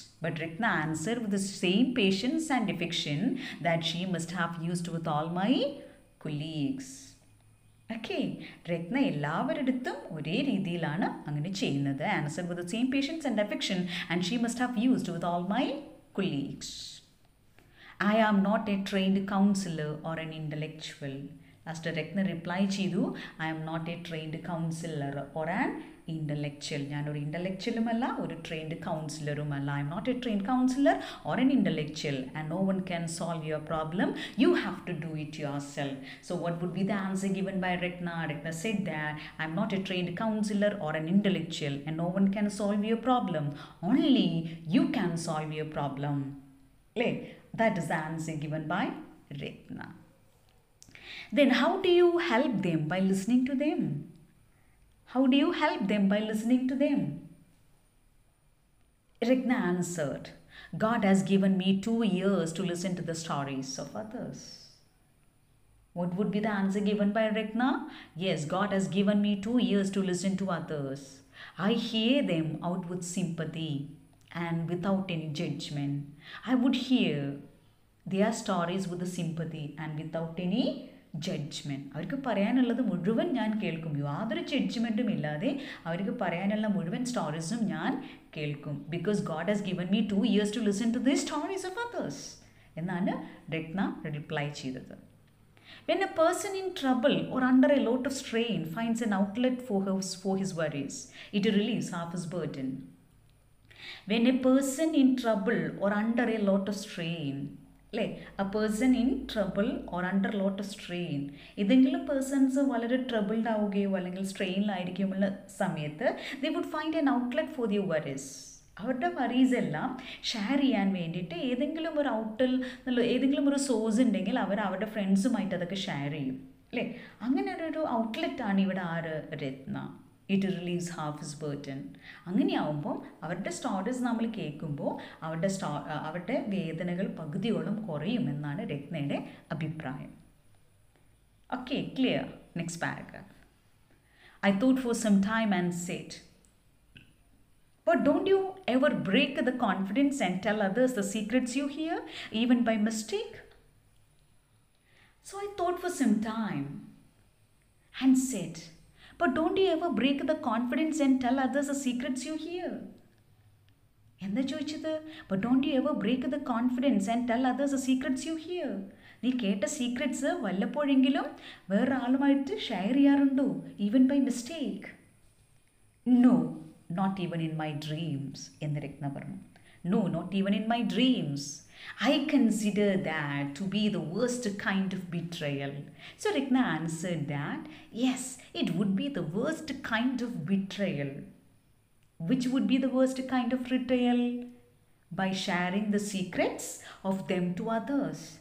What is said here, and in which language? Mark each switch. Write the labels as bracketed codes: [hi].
[en] But Rekna answered with the same patience and affection that she must have used with all my colleagues. [ml] Okay, രത്ന എല്ലാവരുടെ ഒരേ രീതിയിലാണ് അങ്ങനെ ചെയ്യുന്നത്. [en] Answer with the same patience and affection and she must have used with all my colleagues. I am not a trained counselor or an intellectual. Last Rekna reply ചെയ്തു, I am not a trained counselor or an intellectual. [ml] ഞാനൊരു ഇൻ്റലക്ച്വലുമല്ല, ഒരു trained കൗൺസിലറുമല്ല. [en] I am not a trained counselor or an intellectual and no one can solve your problem. You have to do it yourself. So what would be the answer given by Rekna? Rekna said that I am not a trained counselor or an intellectual and no one can solve your problem. Only you can solve your problem. That is the answer given by Rekna. Then how do you help them? By listening to them. How do you help them? By listening to them. Rekna answered, God has given me 2 years to listen to the stories of others. What would be the answer given by Rekna? Yes, God has given me 2 years to listen to others. I hear them out with sympathy and without any judgment. I would hear their stories with the sympathy and without any judgment. [ml] അവർക്ക് പറയാനുള്ളത് മുഴുവൻ ഞാൻ കേൾക്കും, യാതൊരു ജഡ്ജ്മെൻറ്റും ഇല്ലാതെ അവർക്ക് പറയാനുള്ള മുഴുവൻ സ്റ്റോറീസും ഞാൻ കേൾക്കും. [en] because God has given me 2 years to listen to the stories of others [ml] എന്നാണ് രത്ന റിപ്ലൈ ചെയ്തത്. [en] When a person in trouble or under a lot of strain finds an outlet for his worries, it relieves half his burden. When a person in trouble or under a lot of strain, a person in trouble or under lot of strain, [ml] ഏതെങ്കിലും persons വളരെ troubled ആവുകയോ അല്ലെങ്കിൽ സ്ട്രെയിനിലായിരിക്കുമുള്ള സമയത്ത് [en] they would find an outlet for their worries. [ml] അവരുടെ worries എല്ലാം share ചെയ്യാൻ വേണ്ടിയിട്ട് ഏതെങ്കിലും ഒരു ഏതെങ്കിലും ഒരു സോഴ്സ് ഉണ്ടെങ്കിൽ അവർ അവരുടെ ഫ്രണ്ട്സുമായിട്ട് അതൊക്കെ ഷെയർ ചെയ്യും. അങ്ങനെ ഒരു ഔട്ട്ലെറ്റാണ് ഇവിടെ ആര്? രത്ന. [en] It relieves half his burden. [ml] അങ്ങനെയാവുമ്പം അവരുടെ സ്റ്റോറീസ് നമ്മൾ കേൾക്കുമ്പോൾ അവരുടെ വേദനകൾ പകുതിയോളം കുറയുമെന്നാണ് രത്നയുടെ അഭിപ്രായം. Okay, clear? Next paragraph. [en] I thought for some time and said, but don't you ever break the confidence and tell others the secrets you hear, even by mistake? So I thought for some time and said, but don't you ever break the confidence and tell others the secrets you hear? [ml] എന്താ ചോദിച്ചത്? [en] But don't you ever break the confidence and tell others the secrets you hear? [ml] നീ കേട്ട secrets വല്ലപ്പോഴെങ്കിലും വേറൊരാളുമായിട്ട് share ചെയ്യാറുണ്ടോ? [en] Even by mistake? No, not even in my dreams [ml] എന്ന് രത്ന പറഞ്ഞു. [en] No, not even in my dreams. I consider that to be the worst kind of betrayal. So Rekna answered that, yes, it would be the worst kind of betrayal. Which would be the worst kind of betrayal? By sharing the secrets of them to others.